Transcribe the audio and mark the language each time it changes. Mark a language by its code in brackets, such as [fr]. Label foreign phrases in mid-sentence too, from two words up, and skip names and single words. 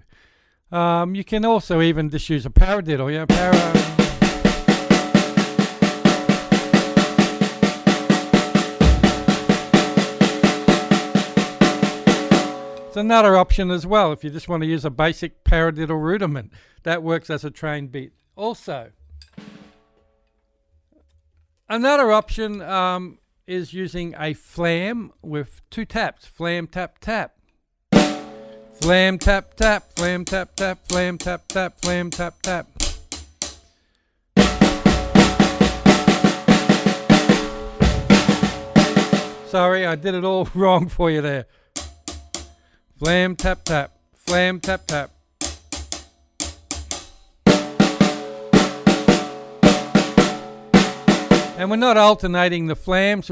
[en] You can also even just use a paradiddle, It's another option as well if you just want to use a basic paradiddle rudiment. That works as a train beat. Also, another option is using a flam with 2 taps. Flam, tap, tap. Flam, tap, tap. Flam, tap, tap. Flam, tap, tap. Flam, tap, tap. Sorry, I did it all wrong for you there. Flam, tap, tap. Flam, tap, tap. And we're not alternating the flams.